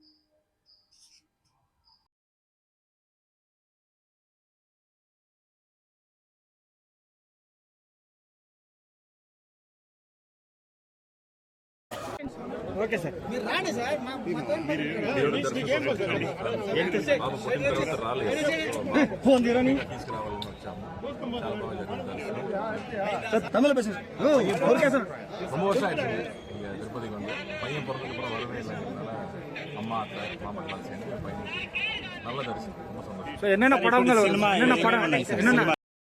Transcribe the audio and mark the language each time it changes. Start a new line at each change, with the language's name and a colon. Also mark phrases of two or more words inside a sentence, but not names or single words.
English: okay sir,
Telugu: మీరు రాండి సార్. ఫోన్ తీరని తమిళ
English: bus okay sir.
Tamil: ரொம்ப வருஷம் ஆயிடுச்சு திருப்பதிக்கு வந்து. பையன் பிறந்ததுக்கு அப்புறம் வரவே இல்லை. அம்மா அத்தை மாமன்லாம் சேர்ந்து பையனுக்கு நல்ல தரிசனம். ரொம்ப சந்தோஷம். என்னென்ன படங்கள் என்னென்ன படம் என்னென்ன